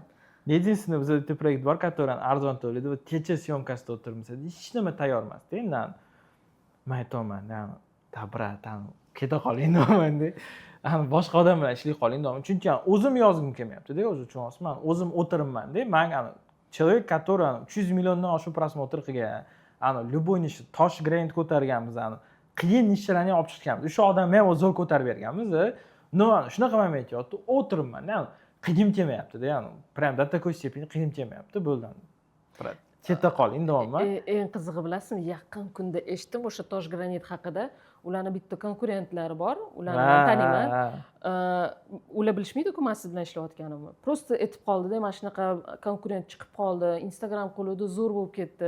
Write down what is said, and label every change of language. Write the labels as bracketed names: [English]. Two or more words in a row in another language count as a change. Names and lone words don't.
[Uzbek] Единственный bizda bitta proyekt bor, который arzon to'laydi va kecha syomkasida o'tirmiz. Hech nima tayyor emas. Endi men aytaman, brat, keta qoling deyman-da. Boshqa odam bilan ishlay qoling deyman. Chunki o'zim yozgim kelmayapti-da, o'zi tushunasizmi? Men o'zim o'tiribman-da. Men [Russian] человек, который [Uzbek] 300 milliondan oshiq prosmotr qilgan, любой nish tosh grind ko'targanmiz, qiyin nishlarni olib chiqganmiz. O'sha odam ham zo'r ko'tarib berganmiz. Shunaqa men aytyapti, o'tiribman. Qiyim kelmayapti-da, ya'ni [Russian] prям до такой степени [Uzbek] qiyim kelmayapti, bo'ldi. Chetda qoling deyapman. Eng qizig'i bilasizmi, yaqin kunda eshitdim o'sha tosh granit haqida. Ularning bitta konkurentlari bor, ularni taniyman. Ular bilishmaydi-ku men siz bilan ishlayotganimni. Просто aytib qoldi-da, mana shunaqa konkurent chiqib qoldi, Instagram qiluvdi, zo'r bo'lib ketdi.